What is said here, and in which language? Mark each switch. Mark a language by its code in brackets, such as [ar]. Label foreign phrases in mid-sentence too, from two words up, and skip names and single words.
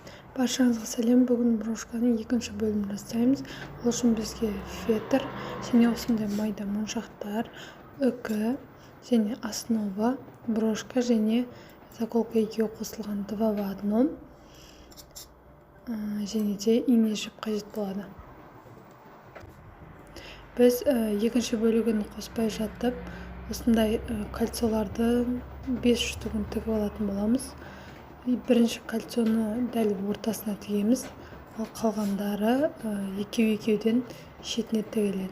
[kk] Баршаңызға сәлем. Бүгін брошканың екінші бөлімін жасаймыз. Ол үшін бізге фетр және осындай майда моншақтар, үкі және основа, брошка және заколка екеуі қосылған [ru] два в одном [kk] және де ине жіп қажет болады. Біз екінші бөлігін қоспай жатып, осындай кольцоларды 5 штугын тігіп алатын боламыз. Бірінші кольцоны дәл ортасына тігеміз, ал қалғандары екеуден шетіне тігіледі.